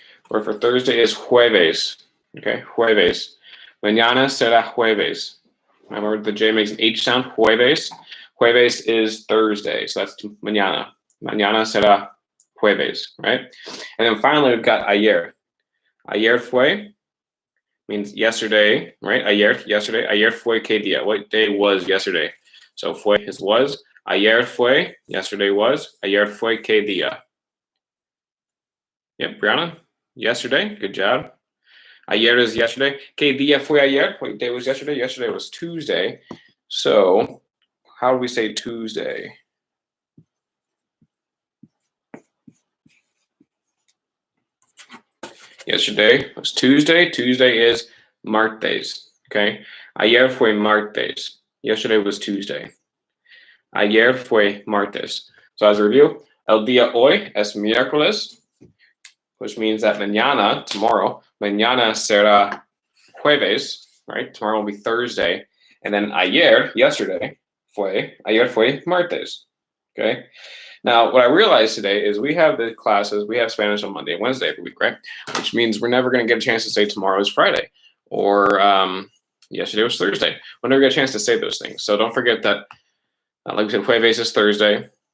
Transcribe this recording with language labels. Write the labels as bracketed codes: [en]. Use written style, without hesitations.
[en] Word for Thursday is jueves, okay? Jueves. [es] Mañana será jueves. [en] Remember the J makes an H sound, jueves. Jueves is Thursday, so that's mañana. [es] Mañana será jueves, [en] right? And then finally, we've got ayer. Ayer fue means yesterday, right? Ayer, yesterday. [es] Ayer fue qué día? [en] What day was yesterday? So fue is was. Ayer fue, yesterday was. [es] Ayer fue qué día? [en] Yep, Brianna, yesterday. Good job. Ayer is yesterday. [es] ¿Qué día fue ayer? [en] What day was yesterday? Yesterday was Tuesday. So how do we say Tuesday? Yesterday was Tuesday. Tuesday is martes. Okay. [es] Ayer fue martes. [en] Yesterday was Tuesday. [es] Ayer fue martes. [en] So as a review, [es] el día hoy es miércoles, [en] which means that mañana, tomorrow, [es] mañana será jueves, [en] right? Tomorrow will be Thursday. And then ayer, yesterday, [es] ayer fue martes. [en] Okay. Now, what I realized today is we have the classes, we have Spanish on Monday and Wednesday every week, right? Which means we're never going to get a chance to say tomorrow is Friday or yesterday was Thursday. We'll never get a chance to say those things. So don't forget that, like we said, jueves is Thursday.